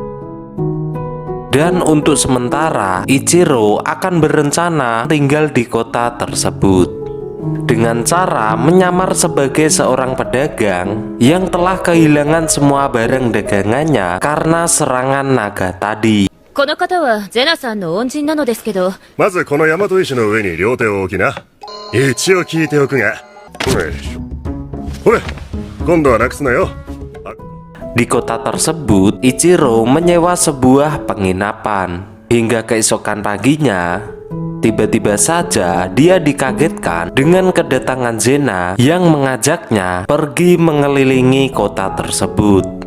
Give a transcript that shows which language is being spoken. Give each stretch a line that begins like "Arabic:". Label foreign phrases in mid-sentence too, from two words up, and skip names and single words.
Indonesian: Dan untuk sementara, Ichiro akan berencana tinggal di kota tersebut dengan cara menyamar sebagai seorang pedagang yang telah kehilangan semua barang dagangannya karena serangan naga tadi.
Japanese: この方はゼナさんの恩人なのですけど、まずこの大和石の上に両手を置きな。一応聞いておくが。ほれ、今度はなくすなよ。
Indonesian: Di kota tersebut, Ichiro menyewa sebuah penginapan. Hingga keesokan paginya, tiba-tiba saja dia dikagetkan dengan kedatangan Zena yang mengajaknya pergi mengelilingi kota tersebut.